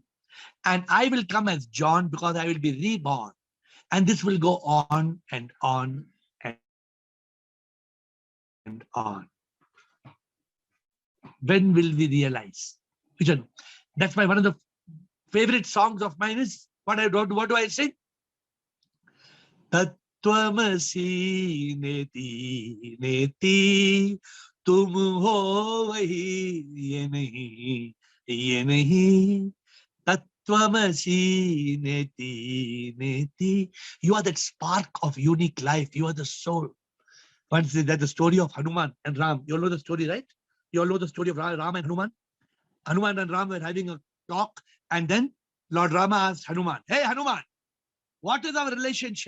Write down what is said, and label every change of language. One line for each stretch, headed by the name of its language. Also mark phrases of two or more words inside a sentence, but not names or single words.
English: And I will come as John because I will be reborn. And this will go on and on and on. When will we realize? That's why one of the favorite songs of mine is, what do I sing?
Sanskrit: तत्त्वमसि नेति नेति,
Hindi: तुम हो वही ये नहीं.
Sanskrit: तत्त्वमसि नेति नेति.
English: You are that spark of unique life. You are the soul. Once that's the story of Hanuman and Ram. You all know the story, right? You all know the story of Ram and Hanuman. Hanuman and Ram were having a talk, and then Lord Rama asked Hanuman, "Hey Hanuman, what is our relationship?"